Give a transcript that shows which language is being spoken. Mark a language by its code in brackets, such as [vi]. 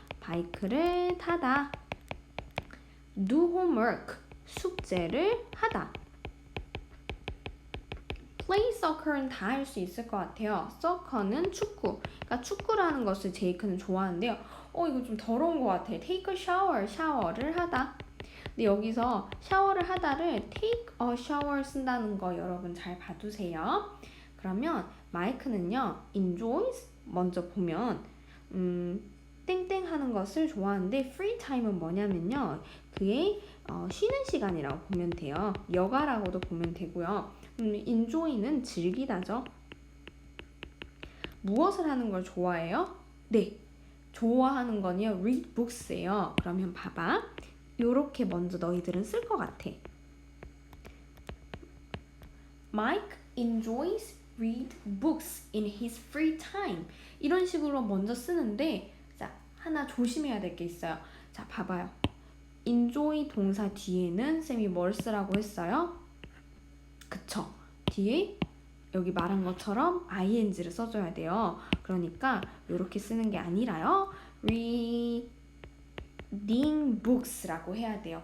[ko] 바이크를 타다. do homework, 숙제를 하다. play soccer는 다 할 수 있을 것 같아요. soccer는 축구. 그러니까 축구라는 것을 제이크는 좋아하는데요. 이거 좀 더러운 것 같아. [en] take a shower, [ko] 샤워를 하다. 근데 여기서 샤워를 하다를 [en] take a shower [ko] 쓴다는 거 여러분 잘 봐두세요. 그러면 마이크는요, enjoys 먼저 보면 땡땡 하는 것을 좋아하는데 free time은 뭐냐면요, 그의 쉬는 시간이라고 보면 돼요. 여가라고도 보면 되고요. enjoy는 즐기다죠. 무엇을 하는 걸 좋아해요? 네, 좋아하는 건요, read books예요. 그러면 봐봐. 요렇게 먼저 너희들은 쓸 것 같아. [en] Mike enjoys read books in his free time. [ko] 이런 식으로 먼저 쓰는데, 자, 하나 조심해야 될 게 있어요. 자, 봐봐요. enjoy 동사 뒤에는 쌤이 뭘 쓰라고 했어요? 그쵸? 뒤에 여기 말한 것처럼 ing를 써줘야 돼요. 그러니까 이렇게 쓰는 게 아니라요, reading books라고 해야 돼요.